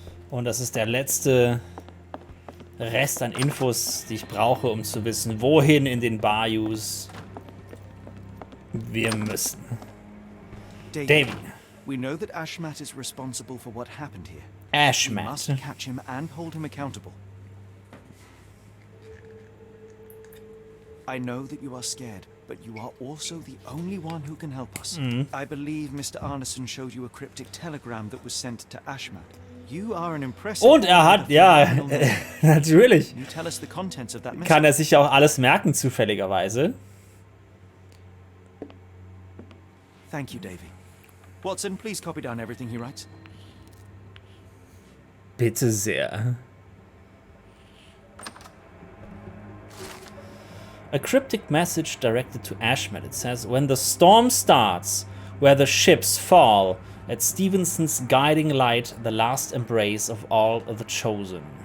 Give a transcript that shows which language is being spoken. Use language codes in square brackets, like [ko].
[de] Und das ist der letzte Rest an Infos, die ich brauche, um zu wissen, wohin in den Bayous wir müssen. [en] Davy. We know that Ashmat is responsible for what happened here. We must Ashmat. catch him and hold him accountable. I know that you are scared, but you are also the only one who can help us. I believe Mr. Arneson showed you a cryptic telegram that was sent to Ashmat. You are an impressive. [de] Und er hat, ja, natürlich, [en] Can you tell us the contents of that message? [de] kann er sich ja auch alles merken, zufälligerweise. [en] Thank you, Davy. Watson, please copy down everything he writes. [de] Bitte sehr. [en] A cryptic message directed to Ashmat. It says, when the storm starts, where the ships fall, at Stevenson's guiding light, the last embrace of all the chosen.